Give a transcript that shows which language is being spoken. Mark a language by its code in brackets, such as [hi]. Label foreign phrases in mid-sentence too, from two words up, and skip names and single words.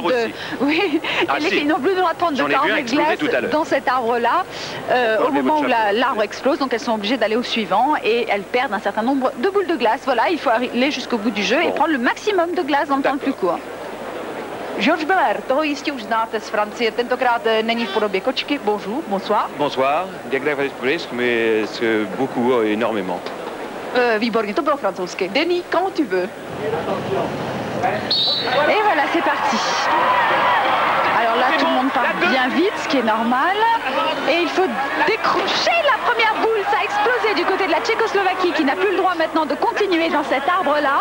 [fr] Oui, les filles n'ont plus le droit de prendre de glace dans cet arbre-là, au moment où l'arbre explose, donc elles sont obligées d'aller au suivant, et elles perdent un certain nombre de boules de glace. Voilà, il faut aller jusqu'au bout du jeu et prendre le maximum de glace dans le temps le plus court. Georges Belair, [cs] toho jistě už znáte z Francie, tentokrát není v podobě kočky. [fr] Bonjour, bonsoir. Bonsoir, mais c'est beaucoup, énormément. [cs] Výborně, to bylo francouzsky. [fr] Denis, quand tu veux. Et voilà, c'est parti. Alors là, tout le monde part bien vite, ce qui est normal. Et il faut décrocher la première boule. Ça a explosé du côté de la Tchécoslovaquie, qui n'a plus le droit maintenant de continuer dans cet arbre-là.